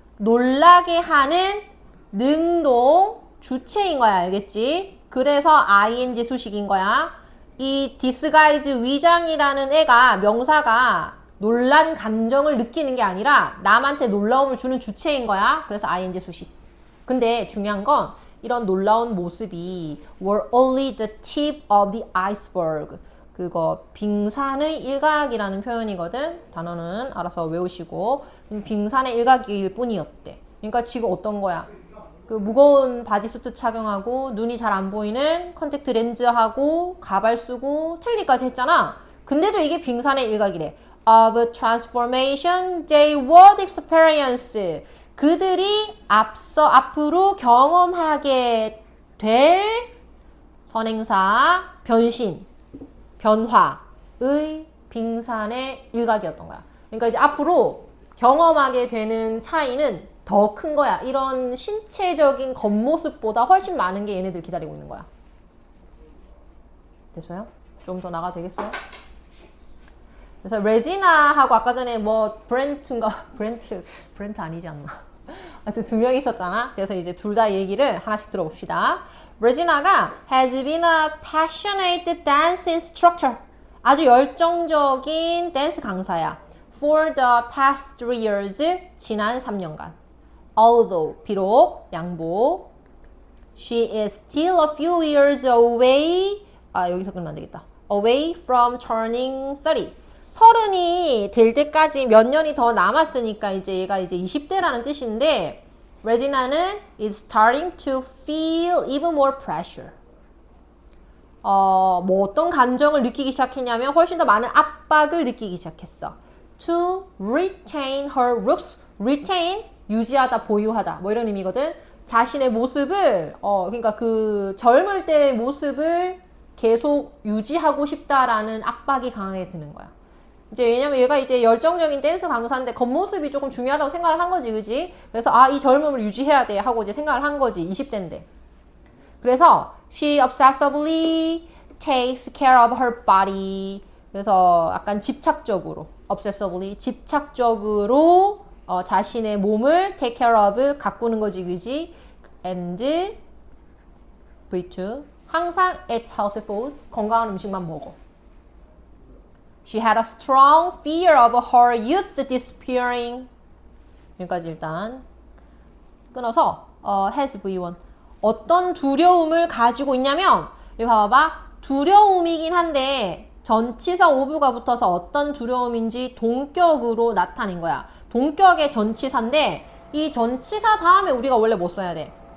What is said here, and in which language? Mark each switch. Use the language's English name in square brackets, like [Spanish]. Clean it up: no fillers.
[Korean] 놀라게 하는 능동 주체인 거야. 알겠지? 그래서 ing 수식인 거야. 이 disguise 위장이라는 애가 명사가 놀란 감정을 느끼는 게 아니라 남한테 놀라움을 주는 주체인 거야. 그래서 ing 수식. 근데 중요한 건 이런 놀라운 모습이 [English] were only the tip of the iceberg. [Korean] 그거 빙산의 일각이라는 표현이거든. 단어는 알아서 외우시고 빙산의 일각일 뿐이었대. 그러니까 지금 어떤 거야? 그 무거운 바디수트 착용하고 눈이 잘 안 보이는 컨택트 렌즈하고 가발 쓰고 틀니까지 했잖아. 근데도 이게 빙산의 일각이래. [English] Of transformation they would experience. [Korean] 그들이 앞으로 경험하게 될 선행사 변신, 변화의 빙산의 일각이었던 거야. 그러니까 이제 앞으로 경험하게 되는 차이는 더 큰 거야. 이런 신체적인 겉모습보다 훨씬 많은 게 얘네들 기다리고 있는 거야. 됐어요? 좀 더 나가도 되겠어요? 그래서 레지나하고 아까 전에 뭐 브렌트 아니지 않나? 하여튼 2명이 있었잖아. 그래서 이제 둘 다 얘기를 하나씩 들어봅시다. [English] 레지나가 has been a passionate dance instructor. [Korean] 아주 열정적인 댄스 강사야. [English] For the past 3 years. [Korean] 지난 3년간. [English] Although, [Korean] 비록, 양보. [English] She is still a few years away. [Korean] 여기서 끊으면 안 되겠다. [English] away from turning 30. [Korean] 30이 될 때까지 몇 년이 더 남았으니까 이제 얘가 이제 20대라는 뜻인데 Regina는 [English] is starting to feel even more pressure. [Korean] 뭐 어떤 감정을 느끼기 시작했냐면 훨씬 더 많은 압박을 느끼기 시작했어. [English] To retain her looks. [Korean] retain, 유지하다, 보유하다. 뭐 이런 의미거든. 자신의 모습을, 그러니까 그 젊을 때의 모습을 계속 유지하고 싶다라는 압박이 강하게 드는 거야. 이제 왜냐면 얘가 이제 열정적인 댄스 강사인데 겉모습이 조금 중요하다고 생각을 한 거지, 그지? 그래서 이 젊음을 유지해야 돼 하고 이제 생각을 한 거지, 20대인데. 그래서 [English] she obsessively takes care of her body. [Korean] 그래서 약간 집착적으로, obsessively, 집착적으로 자신의 몸을 take care of, 가꾸는 거지, 그지? [English] And V2, [Korean] 항상 [English] eat healthy food, [Korean] 건강한 음식만 먹어. [English] She had a strong fear of her youth disappearing. [Korean] 여기까지 일단 끊어서 has V1. 어떤 두려움을 가지고 있냐면 여기 봐봐. 두려움이긴 한데 전치사 오브가 붙어서 어떤 두려움인지 동격으로 나타낸 거야. 동격의 전치사인데 이 전치사 다음에 우리가 원래 뭐 써야 돼?